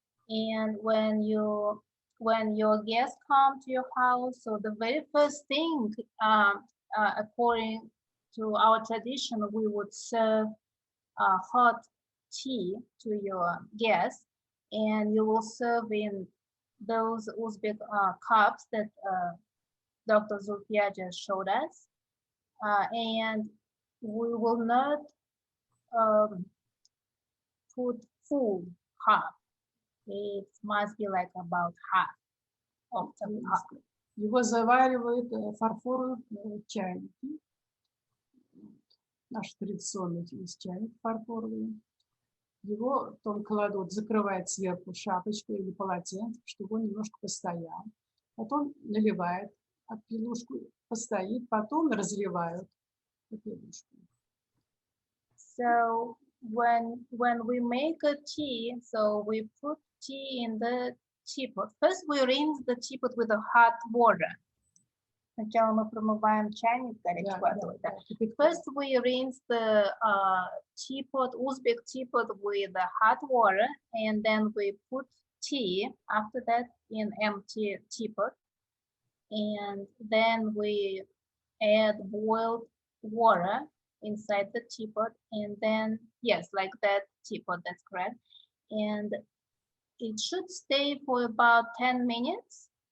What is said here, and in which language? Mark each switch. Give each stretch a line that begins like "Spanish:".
English: And when your guests come to your house, so the very first thing, according to our tradition, we would serve hot tea to your guests, and you will serve in those Uzbek cups that Dr. Zulfiya just showed us, and we will not put full cup. It must be like about half of the cup.
Russian: Его заваривают в фарфоровых чайники. Наш традиционный есть чайник фарфоровый. Его потом кладут, закрывают сверху шапочкой или полотенцем, чтобы он немножко постоял. Потом наливают, а пилушку постоит, потом разливают пилушку.
English: So when we make a tea, so we put tea in the teapot. First we rinse the teapot with the hot water.
Russian: Сначала мы промываем чайник горячей водой.
English: First we rinse the teapot, Uzbek teapot with the hot water, and then we put tea after that in empty teapot, and then we add boiled water inside the teapot, and then yes, like that teapot, that's correct, and it should stay for about 10 minutes.